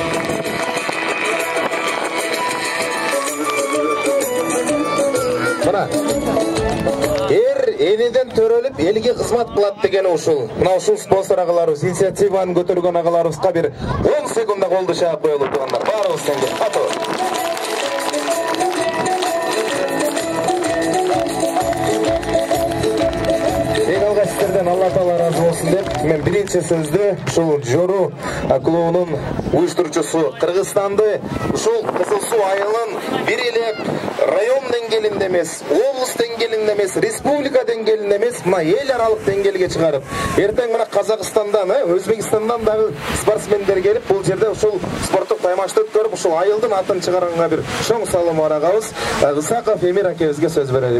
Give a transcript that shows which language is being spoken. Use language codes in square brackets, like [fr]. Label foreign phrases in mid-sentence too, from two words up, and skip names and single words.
[ky] Мына элден төрөлүп, элге кызмат кылат деген ушул. Мына ушул спонсор агаларыбыз, инициативаны көтөргөн агаларыбызга бир 10 секундда колду чаап коелу туугандар. Баарыбыз сонду. Сіздерден Алла Таала разы болсын деп, мен биринчи сөздү ушул Жору клубунун уюштуруучусу Кыргызстанды ушул Кызыл Суу айылын бир эле район деңгээлинде эмес, облус деңгээлинде эмес, республика деңгээлинде эмес, мына эл аралык деңгээлге чыгарып, эртең мына Казакстандан, Өзбекстандан дагы спортсмендер келип, бул жерде ушул спорттук таймашты өткөрүп, ушул айылдын атын чыгарганга бир чоң салым бар агабыз Ысаков Эмир акебизге сөз берели.